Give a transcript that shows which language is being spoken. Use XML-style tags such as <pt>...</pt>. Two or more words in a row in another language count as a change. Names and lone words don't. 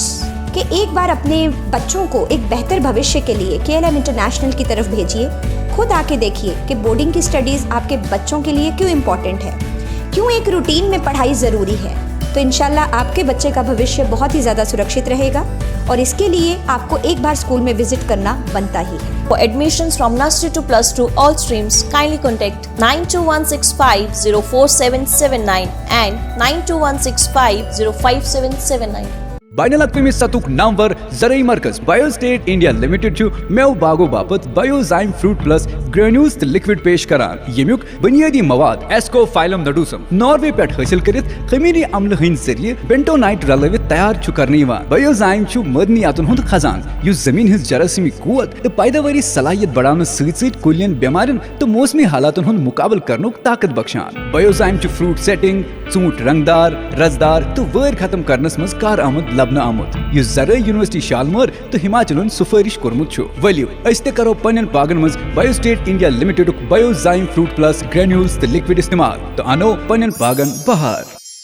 <hi>कि एक बार अपने बच्चों को एक बेहतर भविष्य के लिए KLM इंटरनेशनल की तरफ भेजिए। खुद आके देखिए कि बोर्डिंग की स्टडीज़ आपके बच्चों के लिए क्यों इम्पॉर्टेंट है, क्यों एक रूटीन में पढ़ाई ज़रूरी है। तो इंशाल्लाह आपके बच्चे का भविष्य बहुत ही ज़्यादा सुरक्षित रहेगा और इसके लिए आपको एक बार स्कूल में विजिट करना बनता ही है।</hi> <en>For admissions from nursery to plus 2 all streams, kindly contact 92165-04779 and 92165-05779.</en> <ks>बाइनल अक़वामी सतुक नामवर ज़रई मरकज़ बायोस्टेट इंडिया लिमिटेड छु मेव बागो बापत बायोजाइम फ्रूट प्लस ग्रेन्यूल्स लिक्विड पेश करान। यमुक बुनियादी मवाद एस्कोफाइलम नडूसम नॉर्वे पे हासिल करित खमीरी अम्ल हंद जरिए बेंटोनाइट रलवित तैयार छु करने बायोजाइम छु मदनियातुन हुंद खजान युस जमीन हिज जरासीमी कुवत तो पैदावारी सलाहियत बढ़ाने सहित कुलियन बेमारिन तो मौसमी हालातुन हुंद मुकाबल करनुक ताकत बख्शान। बायोजाइम छु</ks> <en>fruit setting,</en> <ks>ऊंट रंगदार, रसदार तो वैर खत्म करनस मज कार आमद आमुत युस ज़रई यूनिवर्सिटी शालमर तो हिमाचलन सुफारिश कोरमुत छु। वलियो अस ते करो पन्न बागन मज बायोस्टेट इंडिया लिमिटेड बायोजाइम फ्रूट प्लस ग्रेन्यूल्स लिक्विड इस्तेमाल तो अनो पन्न बागन बहार।</ks>